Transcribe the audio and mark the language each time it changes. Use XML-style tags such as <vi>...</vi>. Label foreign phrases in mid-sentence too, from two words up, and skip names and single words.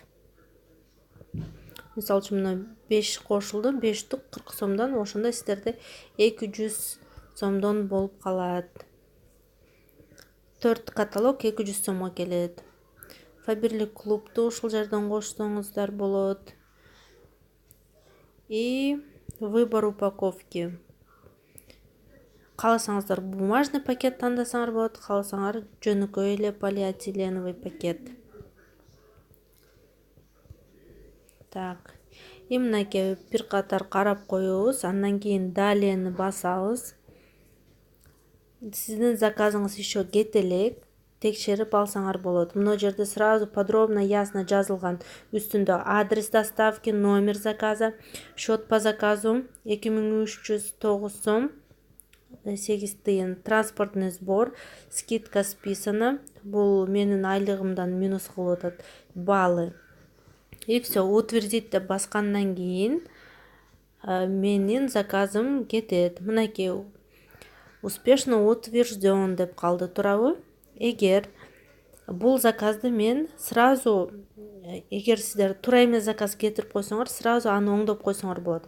<ky>Мисалы үчүн мына 5 кошулду, 5 штук 40 сомдон, ошондо сиздерде 200 сомдон болуп калат. 4 каталог 200 сомго келет. Фаберлик клубду ушул жерден кошсоңуздар болот.</ky> <ru>И выбор упаковки.</ru> <ky>Кааласаңыздар</ky> <ru>бумажный пакет</ru> <ky>тандасаңар болот, кааласаңар жөнөкөй эле</ky> <ru>полиэтиленовый пакет.</ru> <ky>Так. И мынакей бир катар карап коебуз, андан кийин далени басабыз. Сиздин заказыңыз еще кете элек, текшерип алсаңар болот. Мына жерде</ky> <ru>сразу подробно, ясно</ru> <ky>жазылган. Үстүндө</ky> <ru>адрес доставки, номер заказа, счет по заказу 2309</ru> <ky>сом 8 тыйын,</ky> <ru>транспортный сбор, скидка списана.</ru> <ky>Бул менин айлыгымдан минус кылып атат, баллы.</ky> <ru>И все, утвердить</ru> <ky>деп баскандан кийин менин заказым кетет. Мынакей</ky> <ru>успешно утвержден</ru> <ky>деп калды, туурабы? Эгер бул заказды мен сразу, эгер сиздер туура эмес заказ кетирип койсоңор, сразу аны оңдоп койсоңор болот.</ky>